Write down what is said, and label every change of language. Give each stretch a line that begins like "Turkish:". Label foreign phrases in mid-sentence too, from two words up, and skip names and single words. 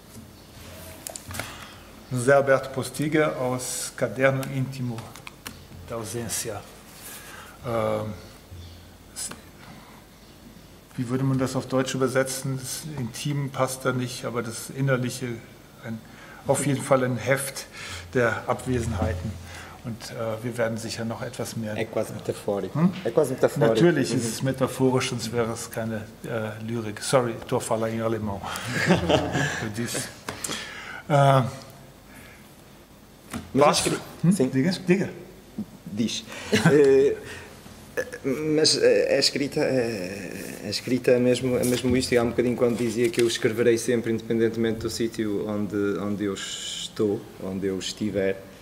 German: José Alberto Postiga aus Caderno Íntimo da Ausência. Wie würde man das auf Deutsch übersetzen? Das Intim passt da nicht, aber das Innerliche, auf jeden Fall ein Heft der Abwesenheiten. Und wir werden sicher noch etwas mehr...
Portuguese: É quase metafórico. É quase metafórico.
German: Natürlich ist es metaphorisch, sonst wäre es keine Lyrik.
Portuguese: Sorry, estou a falar em alemão. Eu disse. Sim. Diga. Diz. Mas a escrita é mesmo isto, e há um bocadinho quando dizia que eu escreverei sempre, independentemente do sítio onde eu estou, onde eu estiver.